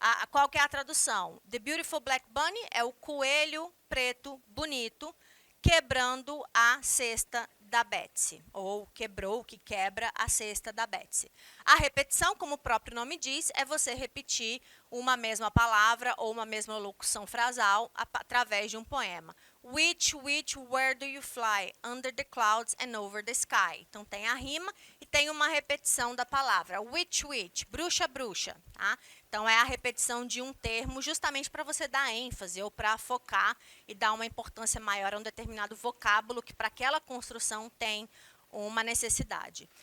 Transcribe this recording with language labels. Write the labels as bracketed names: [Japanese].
[Portuguese] Qual que é a tradução? [English] The Beautiful Black Bunny [Portuguese] é o coelho preto bonito quebrando a cesta da Betsy, ou quebrou, que quebra a cesta da Betsy. A repetição, como o próprio nome diz, é você repetir uma mesma palavra ou uma mesma locução frasal através de um poema. [English] Which, where do you fly? Under the clouds and over the sky. [Portuguese] Então, tem a rima e tem uma repetição da palavra. Which, bruxa, bruxa. Tá? Então, é a repetição de um termo justamente para você dar ênfase ou para focar e dar uma importância maior a um determinado vocábulo que para aquela construção tem uma necessidade.